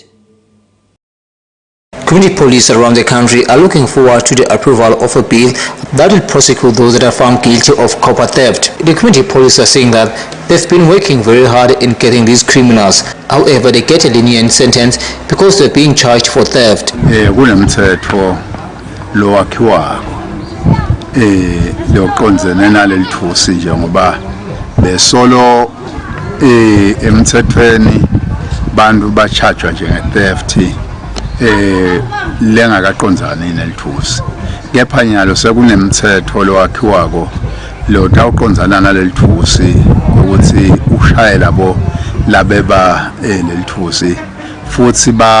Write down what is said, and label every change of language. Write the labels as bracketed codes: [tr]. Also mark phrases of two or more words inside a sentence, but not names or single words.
[en] Community police around the country are looking forward to the approval of a bill that will prosecute those that are found guilty of copper theft. The community police are saying that they've been working very hard in getting these criminals. However, they get a lenient sentence because they're being charged for theft. [ss] Kunemthetho lo wakhiwako loqondzene nalelithusi nje ngoba besolo emthethweni bantu bachajwa njenge-theft lengakaqondzani nelithusi kepha nyalo sekunemthetho lo wakhiwako lo tawuqondzana nalelithusi ukuthi ushaye labo labeba lelithusi futhi